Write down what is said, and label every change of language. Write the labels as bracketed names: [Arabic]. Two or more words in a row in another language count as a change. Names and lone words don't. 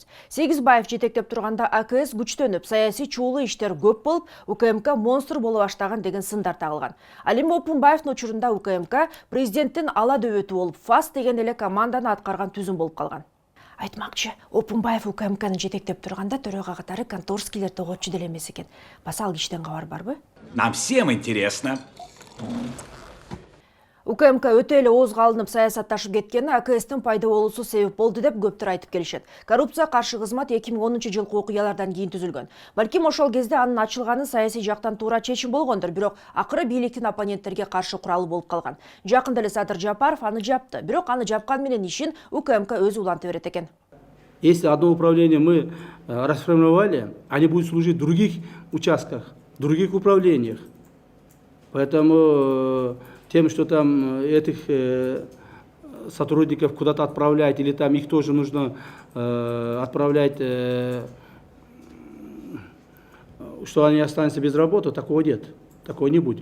[Kyrgyz] Сегизбаев жетектеп турганда АКС күчтөнүп, саясий чуулуу иштер көп болуп, УКМК монстр боло баштаган деген сындар тагылган. Ал эми Опунбаевдин учурунда УКМК президенттин ала дөбөтү болуп, ФАС деген эле команданы аткарган түзүм болуп калган. Айтмакчы, Опунбаев УКМКны жетектеп турганда төрага катары Конторскийлер тоготчу деле эмес экен. Баса ал кишиден кабар барбы? [Russian] Нам всем интересно. [Kyrgyz] УКМК өтө эле оозго алынып саясатташып кеткени АКСтин пайда болуусу себеп болду деп көптөр айтып келишет. Коррупция каршы кызмат 2010-жылкы окуялардан кийин түзүлгөн. Балким ошол кезде анын ачылганы саясий жактан туура чечим болгондур, бирок акыры бийликтин оппоненттерге каршы куралы болуп калган. Жакында эле Садыр Жапаров аны жапты, бирок аны жапкан менен ишин УКМК өзү уланта берет экен. [Russian] Если одно управление мы расформировали, они будут служить в других участках, в других управлениях. Поэтому тем, что там этих сотрудников куда-то отправлять, или там их тоже нужно отправлять, что они останутся без работы, такого нет, такого не будет.